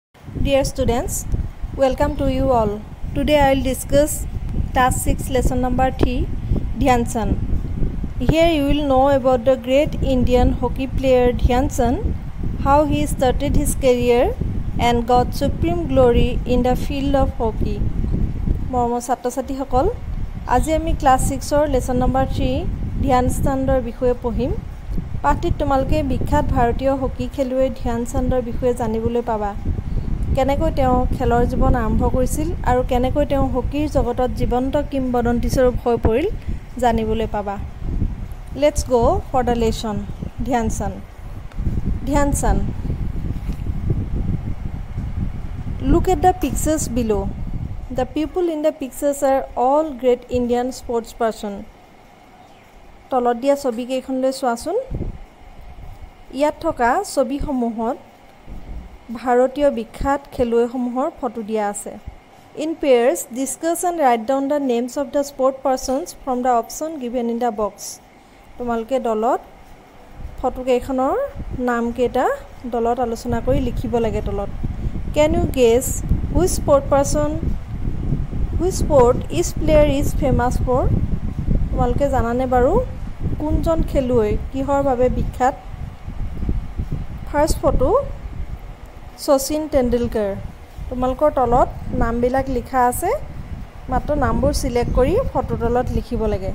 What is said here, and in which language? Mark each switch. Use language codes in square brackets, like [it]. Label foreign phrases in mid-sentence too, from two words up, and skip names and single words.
[en] Dear students, welcome to you all. Today I will discuss task 6 lesson number 3, Dhyan Chand. Here you will know about the great Indian hockey player Dhyan Chand, how he started his career and got supreme glory in the field of hockey. [as] Mormo Satto Sati Hokol, আজি আমি ক্লাস 6 or [en] lesson number 3 [as] ধ্যান চান্দৰ বিষয়ে পঢ়িম। পাঠটিত তোমালকে বিখ্যাত ভাৰতীয় হকি খেলুৱৈ ধ্যান চান্দৰ বিষয়ে জানিবলৈ পাবা। কেনেকৈ তেওঁ খেলৰ জীৱন আৰম্ভ কৰিছিল আৰু কেনেকৈ তেওঁ হকিৰ জগতত জীৱন্ত কিংবদন্তি স্বৰূপ হৈ পৰিল জানিবলৈ পাবা। [en] Let's go for the lesson. Dhyan Chand. Dhyan Chand. Look at the pictures below. The people in the pictures are all great Indian sports person. [as] তলত দিয়া ছবি কেইখনলৈ চোৱাচোন। ইয়াত থকা ছবিসমূহত ভাৰতীয় বিখ্যাত খেলুৱৈসমূহৰ ফটো দিয়া আছে। In pairs, discuss and write down the names of the sport persons from the option given in the box. তোমালকে দলত ফটো কেইখনৰ নাম কেইটা দলত আলোচনা কৰি লিখিব লাগে তলত। Can you guess which sport each player is famous for? তোমালকে জানানে বাৰু কোনজন খেলুৱৈ কিহৰ বাবে বিখ্যাত? [en] first photo [as] শচীন তেণ্ডুলকাৰ। তোমালকৰ তলত নামবিলাক লিখা আছে, মাত্ৰ নামবোৰ সিলেক্ট কৰি ফটো তলত লিখিব লাগে।